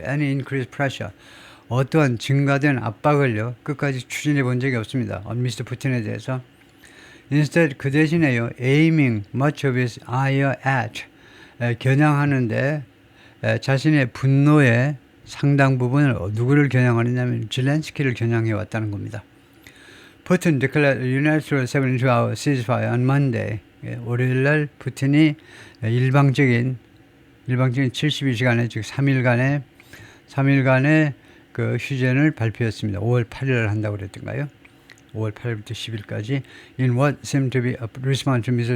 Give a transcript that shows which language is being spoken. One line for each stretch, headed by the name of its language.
English: Any increased pressure,
Korean: 어떠한 증가된 압박을요 끝까지 추진해 본 적이 없습니다.
English: on Mr.
Korean: 푸틴에 대해서.
English: Instead,
Korean: 그 대신에요
English: aiming much of his ire at,
Korean: 겨냥하는데 자신의 분노의 상당 부분을 누구를 겨냥하느냐면 젤렌스키를 겨냥해 왔다는 겁니다.
English: Putin declared a unilateral 72-hour ceasefire on Monday.
Korean: 월요일날 푸틴이 일방적인 72시간의 즉 3일간의 그 휴전을 발표했습니다. 5월 8일 한다고 그랬던가요? 5월 8일부터 10일까지.
English: In what seemed to be a response to Mr.